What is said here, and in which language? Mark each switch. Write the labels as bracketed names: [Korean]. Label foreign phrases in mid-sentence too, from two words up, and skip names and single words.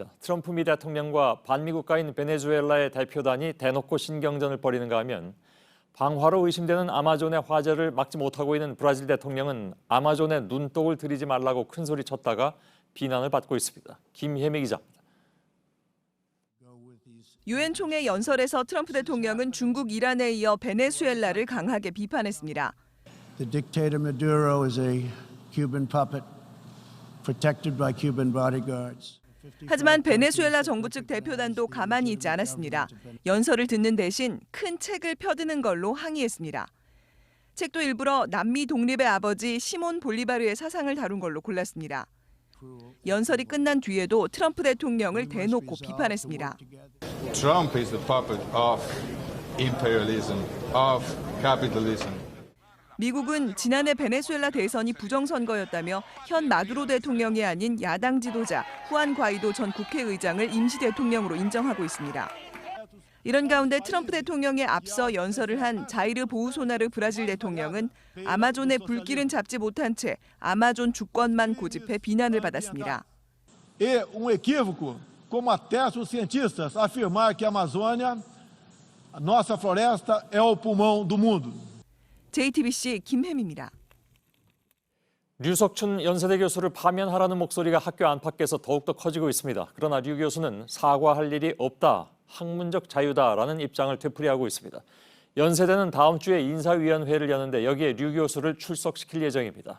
[Korean] 트럼프 미 대통령과 반미 국가인 베네수엘라의 대표단이 대놓고 신경전을 벌이는가 하면 방화로 의심되는 아마존의 화재를 막지 못하고 있는 브라질 대통령은 아마존에 눈독을 들이지 말라고 큰소리쳤다가 비난을 받고 있습니다. 김혜미 기자입니다. 유엔 총회 연설에서 트럼프 대통령은 중국, 이란에 이어 베네수엘라를 강하게 비판했습니다. [English] The dictator Maduro is a Cuban puppet protected by Cuban bodyguards. [Korean] 하지만 베네수엘라 정부 측 대표단도 가만히 있지 않았습니다. 연설을 듣는 대신 큰 책을 펴드는 걸로 항의했습니다. 책도 일부러 남미 독립의 아버지 시몬 볼리바르의 사상을 다룬 걸로 골랐습니다. 연설이 끝난 뒤에도 트럼프 대통령을 대놓고 비판했습니다. [English] Trump is the puppet of imperialism, of capitalism. [Korean] 미국은 지난해 베네수엘라 대선이 부정선거였다며 현 마두로 대통령이 아닌 야당 지도자 후안 과이도 전 국회의장을 임시 대통령으로 인정하고 있습니다. 이런 가운데 트럼프 대통령에 앞서 연설을 한 자이르 보우소나르 브라질 대통령은 아마존의 불길은 잡지 못한 채 아마존 주권만 고집해 비난을 받았습니다. [Portuguese] É equívoco, como atestam os cientistas, afirmar que a Amazônia, a nossa floresta, é o pulmão do mundo. [Korean] JTBC 김혜미입니다. 류석춘 연세대 교수를 파면하라는 목소리가 학교 안팎에서 더욱더 커지고 있습니다. 그러나 류 교수는 사과할 일이 없다, 학문적 자유다라는 입장을 되풀이하고 있습니다. 연세대는 다음 주에 인사위원회를 여는데 여기에 류 교수를 출석시킬 예정입니다.